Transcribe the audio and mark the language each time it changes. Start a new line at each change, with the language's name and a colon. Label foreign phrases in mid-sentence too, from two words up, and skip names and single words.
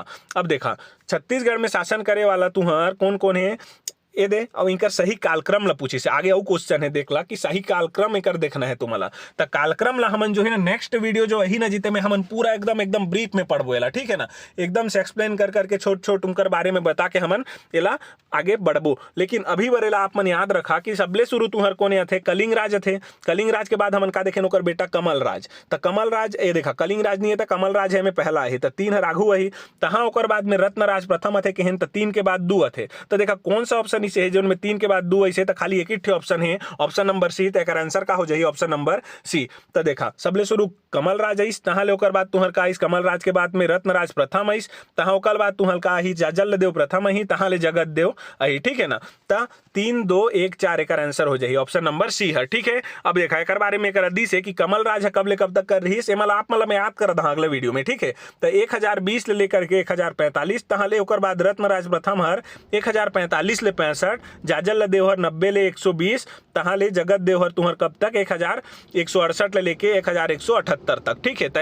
Chhattisgarhi: अब देखा छत्तीसगढ़ में शासन करे वाला तुहर कौन कौन है ये दे और इनका सही कालक्रम ला पूछी से आगे। और क्वेश्चन है देखला कि सही कालक्रम एकर देखना है तुम्हाला। तो कालक्रम ला हमन जो है ना
English: next video
Chhattisgarhi: जो ही ना जीते में हमन पूरा एकदम ब्रीफ में पढ़बोला, ठीक है ना, एकदम से एक्सप्लेन कर करके छोट छोट उनकर बारे में बता के हमन एला आगे बढ़बो। लेकिन अभी बरेला आप मन याद रखा कि सबले शुरू तुहर कोने थे? कलिंगराज थे। कलिंगराज के बाद हमन का देखे ओकर बेटा कमलराज। तो कमलराज ये देखा कलिंगराज नहीं है तो कमलराज है में पहला है, तो 3 हर आघू वही। तहाँ ओकर बाद में रत्नराज प्रथम थे केहन, तो 3 के बाद 2 थे। तो देखा कौन सा ऑप्शन इसे है जो में 3 के बाद 2 ऐसे, तो खाली एक ही ऑप्शन है
English: option number C.
Chhattisgarhi: तो एकर आंसर का हो जाही
English: option number C.
Chhattisgarhi: तो देखा सबले शुरू कमलराज आइस, तहाँ ले ओकर बाद तुहर का आइस कमलराज के बाद में रत्नराज प्रथम आइस, तहाँ ओकर बाद तुहर का आही जाजलदेव प्रथम आही, तहाँ ले जगतदेव आही, ठीक है ना। तो 3 2 1 4 एकर आंसर हो जाही
English: option number C
Chhattisgarhi: है, ठीक है। अब देखा एक बारे में एक हदीस है कि कमलराज है कब ले कब तक कर रही है आप मतलब याद कर रहा अगले वीडियो में, ठीक है। तो 1020 ले लेकर के 1045, तहाँ ले ओकर बाद रत्नराज प्रथम हर 1045 ले 65, जाजल देवहर 90 ले 120, तहाँ ले जगत देवहर तुहर कब तक 1168 ले लेके 1178 तक, ठीक है।